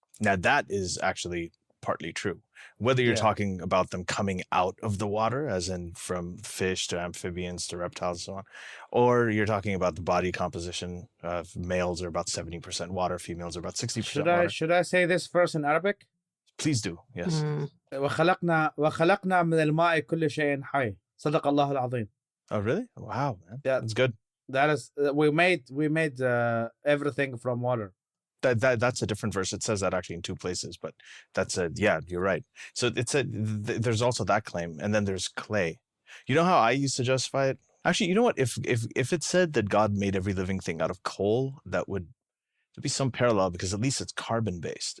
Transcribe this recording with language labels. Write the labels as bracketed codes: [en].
[en] Now that is actually partly true. Whether you're talking about them coming out of the water, as in from fish to amphibians to reptiles and so on, or you're talking about the body composition of males are about 70% water, females are about 60% water. Should I say this verse in Arabic? Please do, yes. [ar] وخلقنا من الماء كل شيء حي. صدق الله العظيم. [en] Oh, really? Wow, man. Yeah, that's good. That is, we made everything from water. That's a different verse. It says that actually in two places, but that's you're right. So it's there's also that claim, and then there's clay. You know how I used to justify it? Actually, you know what? If it said that God made every living thing out of coal, there'd be some parallel, because at least it's carbon based.